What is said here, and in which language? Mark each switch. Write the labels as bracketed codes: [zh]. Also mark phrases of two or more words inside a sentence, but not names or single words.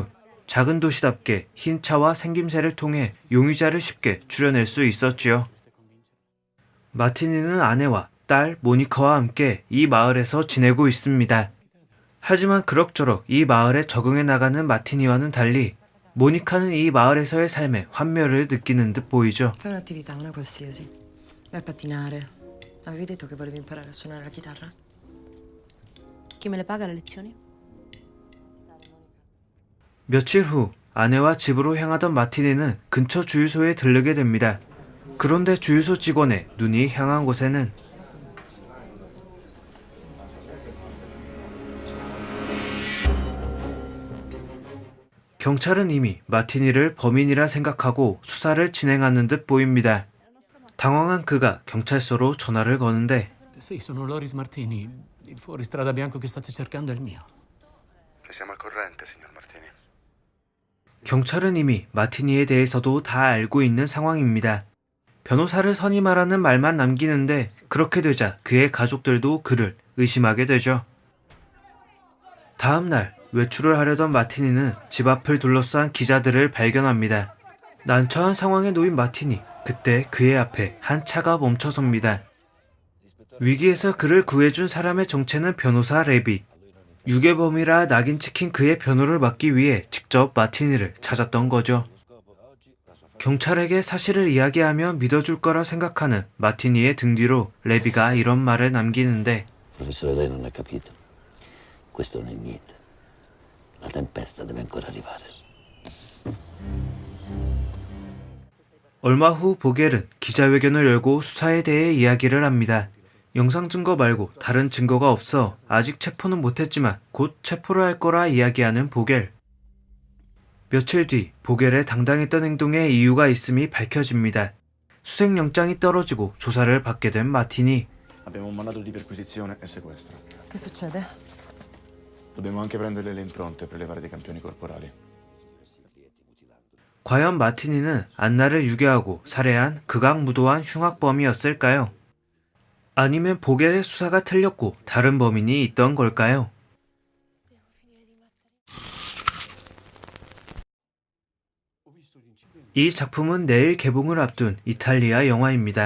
[ko] 작은 도시답게 흰 차와 생김새를 통해 용의자를 쉽게 추려낼 수 있었지요. 마티니는 아내와 딸 모니카와 함께 이 마을에서 지내고 있습니다. 하지만 그럭저럭 이 마을에 적응해 나가는 마티니와는 달리 모니카는 이 마을에서의 삶에 환멸을 느끼는 듯 보이죠. [it] Fai un'attività, una qualsiasi. Vai a pattinare. Avevi detto che volevi imparare a suonare la chitarra? Chi me le paga le lezioni? [ko] 며칠 후 아내와 집으로 향하던 마티니는 근처 주유소에 들르게 됩니다. 그런데 주유소 직원의 눈이 향한 곳에는 경찰은 이미 마티니를 범인이라 생각하고 수사를 진행하는 듯 보입니다. 당황한 그가 경찰서로 전화를 거는데 [it] Sì, sono Loris Martini. Il fuoristrada bianco che state cercando è il mio. Ne siamo al corrente, signor Martini. [ko] 경찰은 이미 마티니에 대해서도 다 알고 있는 상황입니다. 변호사를 선임하라는 말만 남기는데 그렇게 되자 그의 가족들도 그를 의심하게 되죠. 다음 날 외출을 하려던 마티니는 집 앞을 둘러싼 기자들을 발견합니다. 난처한 상황에 놓인 마티니, 그때 그의 앞에 한 차가 멈춰섭니다. 위기에서 그를 구해준 사람의 정체는 변호사 레비. 유괴범이라 낙인 찍힌 그의 변호를 맡기 위해 직접 마티니를 찾았던 거죠. 경찰에게 사실을 이야기하면 믿어줄 거라 생각하는 마티니의 등 뒤로 레비가 이런 말을 남기는데 [it] Professore, lei non ha capito. Questo non è niente. La tempesta deve ancora arrivare. [ko] 얼마 후 보겔은 기자회견을 열고 수사에 대해 이야기를 합니다. 영상 증거 말고 다른 증거가 없어 아직 체포는 못했지만 곧 체포를 할 거라 이야기하는 보겔. 며칠 뒤 보겔의 당당했던 행동에 이유가 있음이 밝혀집니다. 수색영장이 떨어지고 조사를 받게 된 마티니. [it] Abbiamo un mandato di perquisizione e sequestro. Che succede? Dobbiamo anche prendere le impronte per levare dei campioni corporali. [ko] 과연 마티니는 안나를 유괴하고 살해한 극악무도한 흉악범이었을까요? 아니면 보겔의 수사가 틀렸고 다른 범인이 있던 걸까요? 이 작품은 내일 개봉을 앞둔 이탈리아 영화입니다.